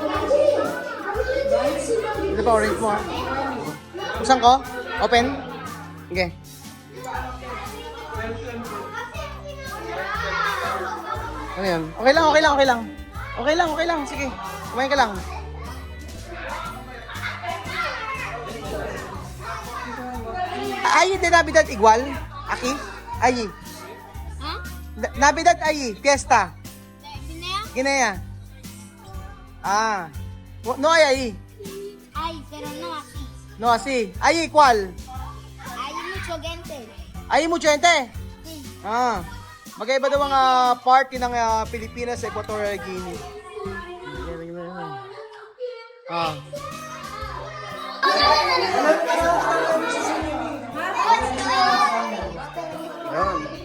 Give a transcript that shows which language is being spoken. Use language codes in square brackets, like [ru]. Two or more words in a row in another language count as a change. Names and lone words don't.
[tl] Ito pa orange mo ha? Buksan ko? Open? Okay. Ano yan? Okay lang. Okay lang. Sige. Kumain ka lang. Ay, [es] de Navidad igual? Aquí? Ay. Ha? Navidad ay, fiesta. Binaya? Guinea. Ah. No hay ahí. Ay, pero no así. No así. Ahí, ¿cuál? Hay mucho gente. Ahí mucha gente. Sí. Ah. [tl] Magkaiba daw ang party ng Pilipinas sa Equatorial Guinea. Ah. Yan.